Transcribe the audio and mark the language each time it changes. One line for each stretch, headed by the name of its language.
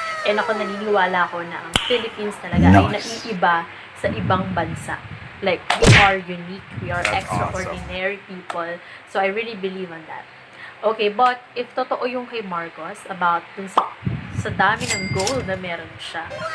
Filipino: And ako naniniwala ko na ang Philippines talaga ay naiiba sa ibang bansa.
English: Like, we are unique, we are extraordinary people. So I really believe on that. Okay, but if
Filipino: totoo yung kay Marcos about dun sa dami ng gold na meron siya.